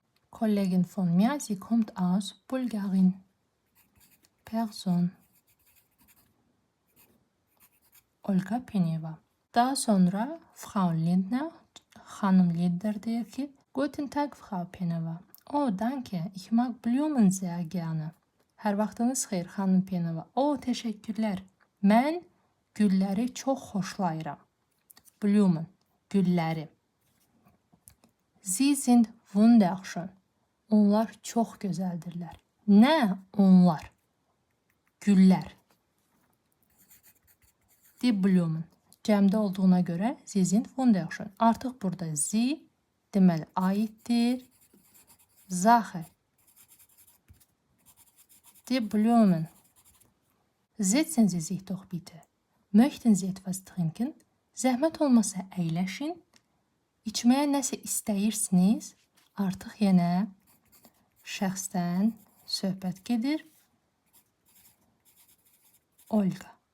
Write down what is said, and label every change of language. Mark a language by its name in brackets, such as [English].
[German] Kollegin von mir, sie kommt aus Bulgarien. Person. [Azerbaijani] Olga Peneva. Daha sonra Frau Lindner, xanım Lindner deyir ki, [German] Guten Tag, Frau Peneva. Oh, danke, ich mag Blumen sehr gerne. [Azerbaijani] Hər vaxtınız xeyir, xanım Peneva. Oh, təşəkkürlər. Mən gülləri çox xoşlayıram. [German] Blumen, [Azerbaijani] gülləri. [German] Sie sind wunderschön. [Azerbaijani] Onlar çox gözəldirlər. Nə onlar? Güllər. [German] Die Blumen. [Azerbaijani] Cəmdə olduğuna görə [German] Sie sind wunderschön. [Azerbaijani] Artıq burada Sie deməli aiddir. [German] Sache. Die Blumen. Setzen Sie sich doch bitte. Möchten Sie etwas trinken? [Azerbaijani] Zəhmət olmasa əyləşin. İçməyə nəsə istəyirsiniz? Artıq yenə şəxsdən söhbət gedir. Olga.